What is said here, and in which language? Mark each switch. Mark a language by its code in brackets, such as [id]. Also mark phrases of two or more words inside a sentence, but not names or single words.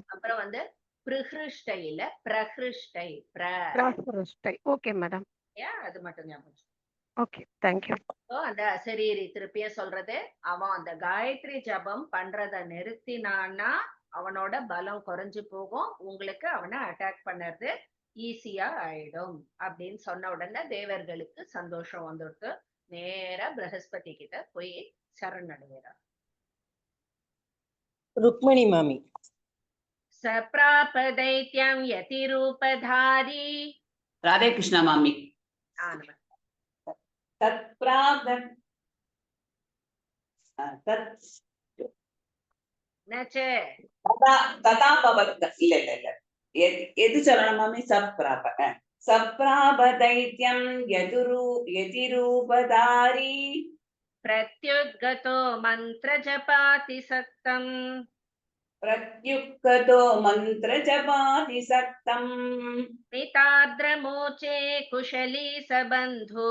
[ta] அப்புறம் வந்து பிரஹிருஷ்டை இல்ல பிரஹிருஷ்டை. [en] प्रहृष्टै okay madam. [ta] அது மட்டும் ஞாபகம். [en] okay thank you. [ta] அந்த அசரீரி திருப்பியும் சொல்றது, அவன் அந்த காயத்ரி ஜபம் பண்றத நிறுத்தினான்னா அவனோட பலம் குறைஞ்சு போகும், உங்களுக்கு அவனை அட்டாக் பண்ணறது ஈஸியா ஆயிடும் அப்படின்னு சொன்ன உடனே தேவர்களுக்கு சந்தோஷம் வந்துடுத்து. நேரா பிரகஸ்பதி கிட்ட போய் சரணடைகிறார். रुक्मिणी मामी. [sa] सप्राप दैत्यं यतिरूपधारी. [ta] राधे कृष्ण मामी. [sa] तथा भवत् [ta] இல்ல எது சொல்லணும் மாமி? [sa] சப்ராப दैत्यं यतिरूपधारी प्रत्युद्गतो मन्त्रजपाति सक्तम्. प्रत्युक्तो मन्त्रजपातिसक्तम् स्मितार्द्रमोचे कुशली सबन्धु